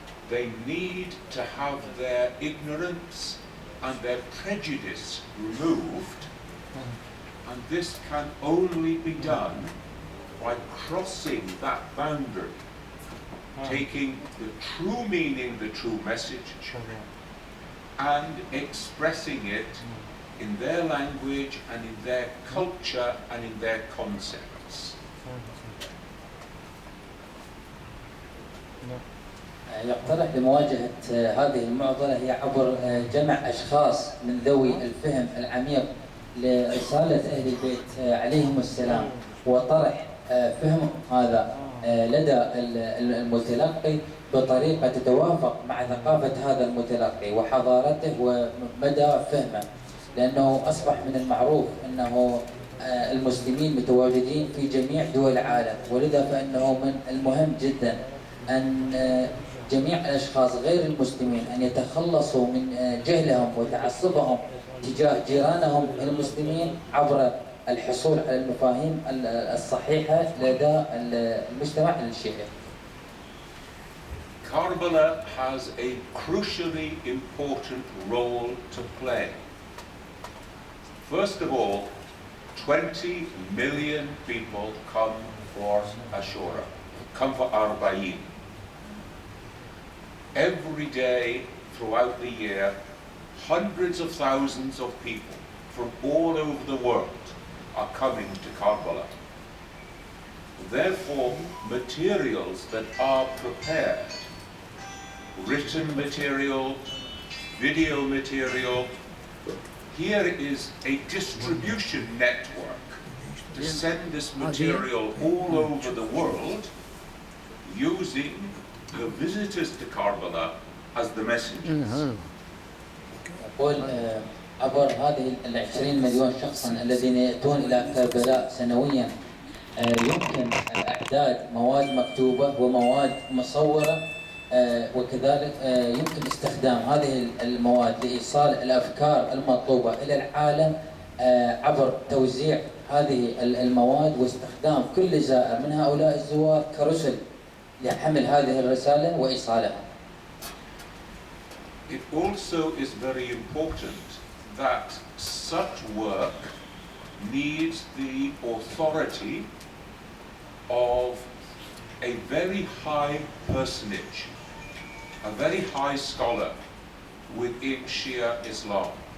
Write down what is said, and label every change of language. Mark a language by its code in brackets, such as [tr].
[en] They need to have their ignorance and their prejudice removed, and this can only be done by crossing that boundary, taking the true meaning, the true message, and expressing it in their language and in their culture and in their concepts. [ar] يقترح لمواجهة هذه المعضلة هي عبر جمع أشخاص من ذوي الفهم العميق لرسالة أهل البيت عليهم السلام، وطرح فهم هذا لدى المتلقي بطريقة تتوافق مع ثقافة هذا المتلقي وحضارته ومدى فهمه، لأنه أصبح من المعروف أنه المسلمين متواجدين في جميع دول العالم، ولذا فإنه من المهم جدا أن جميع الأشخاص غير المسلمين أن يتخلصوا من جهلهم وتعصبهم تجاه جيرانهم المسلمين عبر الحصول على المفاهيم الصحيحة لدى المجتمع الشيعي. [en] Karbala has a crucially important role to play. First of all, 20 million people come for Ashura, come for Arba'in. Every day throughout the year, hundreds of thousands of people from all over the world are coming to Karbala. Therefore, materials that are prepared, written material, video material, here is a distribution network to send this material all over the world using the visitors to Karbala as the messengers. [ar] يقول عبر هذه 20 مليون شخصا الذين يأتون إلى كربلاء سنويا يمكن إعداد مواد مكتوبة ومواد مصورة، وكذلك يمكن استخدام هذه المواد لإيصال الأفكار المطلوبة إلى العالم عبر توزيع هذه المواد واستخدام كل زائر من هؤلاء الزوار كرسل لحمل هذه الرسالة وإيصالها. [en] It also is very important that such work needs the authority of a very high personage, a very high scholar within Shia Islam.